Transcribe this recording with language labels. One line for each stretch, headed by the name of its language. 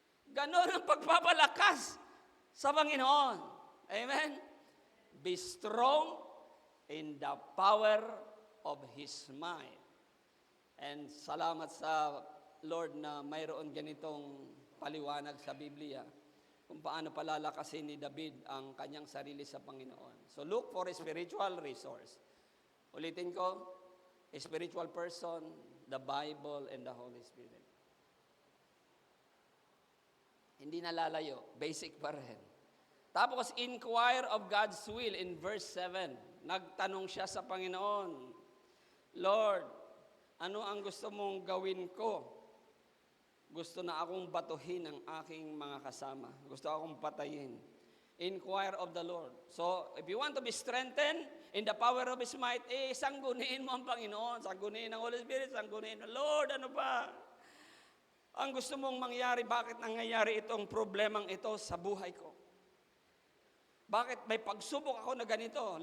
Filipino: Ganon ang pagpapalakas sa Panginoon. Amen?
English: Be strong in the power of His might.
Filipino: And salamat sa Lord na mayroon ganitong paliwanag sa Biblia kung paano palalakasin ni David ang kanyang sarili sa Panginoon.
English: So look for a spiritual resource.
Filipino: Ulitin ko,
English: a spiritual person, the Bible, and the Holy Spirit.
Filipino: Hindi nalalayo, basic pa rin. Tapos,
English: inquire of God's will in verse 7.
Filipino: Nagtanong siya sa Panginoon, Lord, ano ang gusto mong gawin ko? Gusto na akong batuhin ang aking mga kasama. Gusto akong patayin.
English: Inquire of the Lord. So, if you want to be strengthened in the power of His might,
Filipino: sangguniin mo ang Panginoon. Sangguniin ng Holy Spirit, sangguniin ng Lord, ano ba? Ang gusto mong mangyari, bakit nangyayari itong problemang ito sa buhay ko? Bakit may pagsubok ako na ganito?